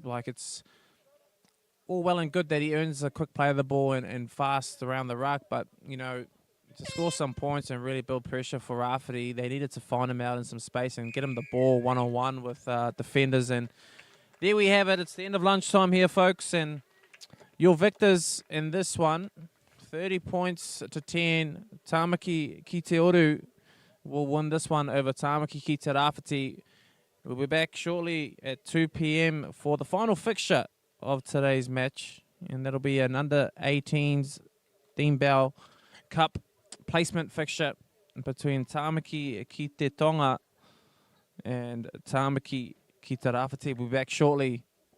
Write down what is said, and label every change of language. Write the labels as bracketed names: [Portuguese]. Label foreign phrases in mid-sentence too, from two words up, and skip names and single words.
[English] Like, it's all well and good that he earns a quick play of the ball and fast around the ruck, but, you know, to score some points and really build pressure for Rawhiti, they needed to find him out in some space and get him the ball one-on-one with defenders. And there we have it. It's the end of lunchtime here, folks, and your victors in this one, 30 points to 10. Tamaki ki te Uru will win this one over Tamaki ki te Rawhiti. We'll be back shortly at 2 p.m. for the final fixture of today's match, and that'll be an under-18s Dean Bell Cup placement fixture between Tamaki ki te Tonga and Tamaki ki te Rawhiti. We'll be back shortly.